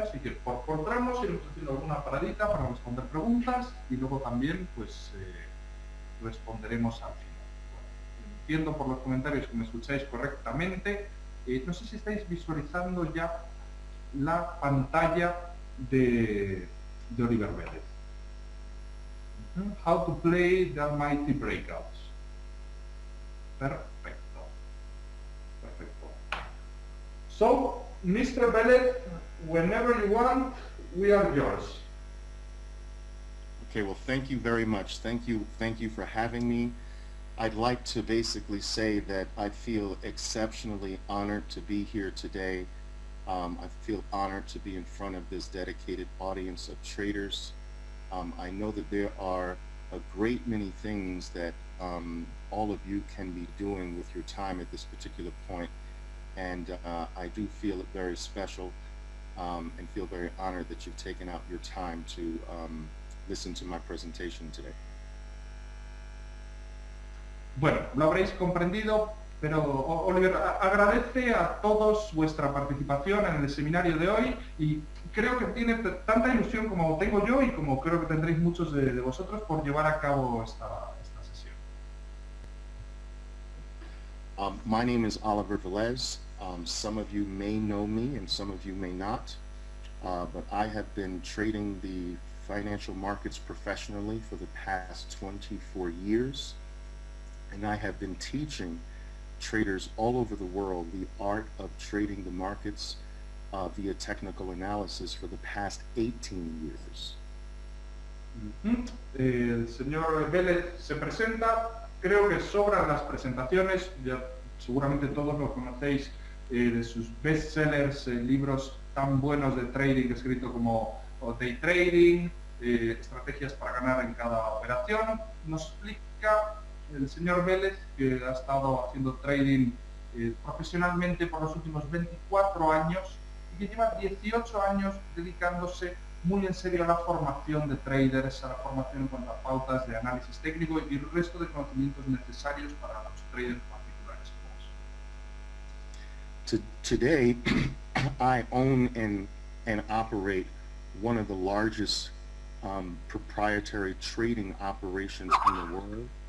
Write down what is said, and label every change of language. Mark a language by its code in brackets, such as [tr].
[es] Así que por tramos iremos haciendo alguna paradita para responder preguntas, y luego también pues responderemos al final. Bueno, entiendo por los comentarios que me escucháis correctamente. No sé si estáis visualizando ya la pantalla de Oliver Vélez. [en] How to play the Almighty Breakouts. [es] Perfecto. Perfecto. [en] So, Mr. Vélez, whenever you want, we are yours. Okay, well, thank you very much. Thank you for having me. I'd like to basically say that I feel exceptionally honored to be here today. I feel honored to be in front of this dedicated audience of traders. I know that there are a great many things that all of you can be doing with your time at this particular point. And I do feel it very special and feel very honored that you've taken out your time to listen to my presentation today. [es] Bueno, lo habréis comprendido, pero Oliver agradece a todos vuestra participación en el seminario de hoy, y creo que tiene tanta ilusión como tengo yo, y como creo que tendréis muchos de vosotros, por llevar a cabo esta sesión. [en] My name is Oliver Velez. Some of you may know me and some of you may not, but I have been trading the financial markets professionally for the past 24 years, and I have been teaching traders all over the world the art of trading the markets via technical analysis for the past 18 years. [es] El señor Vélez se presenta. Creo que sobran las presentaciones, ya seguramente todos lo conocéis, de sus bestsellers, libros tan buenos de trading escrito como Day Trading, estrategias para ganar en cada operación. Nos explica el señor Vélez que ha estado haciendo trading profesionalmente por los últimos 24 años, y que lleva 18 años dedicándose muy en serio a la formación de traders, a la formación en cuanto a pautas de análisis técnico y el resto de conocimientos necesarios para los traders particulares como vosotros. [en] Today, I own and operate one of the largest proprietary trading operations in the world.